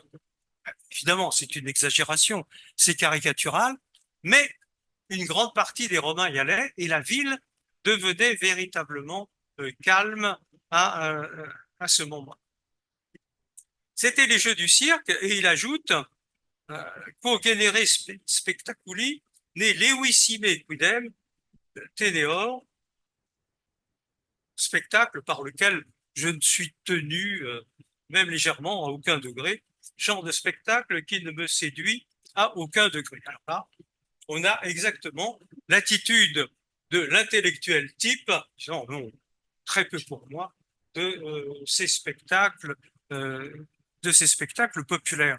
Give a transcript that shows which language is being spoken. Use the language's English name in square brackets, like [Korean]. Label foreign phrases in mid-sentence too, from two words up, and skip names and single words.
[French] Évidemment, c'est une exagération, c'est caricatural, mais une grande partie des Romains y allaient et la ville devenait véritablement calme à ce moment. C'était les jeux du cirque et il ajoute [Latin] quo genere spectaculi ne levissime quidem teneor, [French] spectacle par lequel je ne suis tenu, même légèrement, à aucun degré, genre de spectacle qui ne me séduit à aucun degré. Alors là, on a exactement l'attitude de l'intellectuel type, disant non, très peu pour moi, euh, de ces spectacles populaires.